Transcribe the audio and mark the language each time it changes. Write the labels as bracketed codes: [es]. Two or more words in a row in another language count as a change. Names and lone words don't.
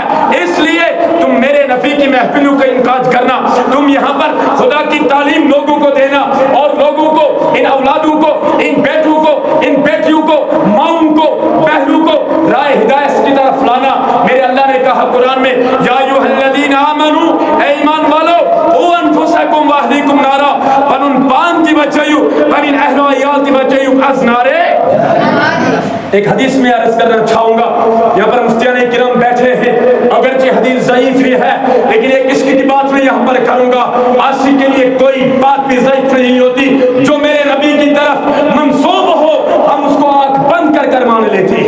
[ur] اس لیے تم میرے نبی کی محفلوں کا انعقاد کرنا، تم یہاں پر خدا کی تعلیم لوگوں کو دینا اور لوگوں کو، ان اولادوں کو، ان بیٹوں کو، ان بیٹیوں کو، ماؤں کو، بہنوں کو راہ ہدایت کی طرف لانا. میرے اللہ نے کہا قرآن میں [ar] یا ایھا الذین آمنوا، [ur] اے ایمان والو، [ar] قوا انفسکم واہلیکم نارا، [ks] پنن پان کی بچائیو، پنن اہل و عیال کی بچائیو از نارے. [ur] ایک حدیث میں عرض کرنا چاہوں گا، یہاں پر مفتیان کرام بیٹھے ہیں، اگرچہ حدیث ضعیف ہی ہے لیکن ایک عشق کی بات میں یہاں پر کروں گا. عاشق کے لیے کوئی بات بھی ضعیف نہیں ہوتی، جو میرے نبی کی طرف منسوب ہو ہم اس کو آنکھ بند کر کر مان لیتے ہیں.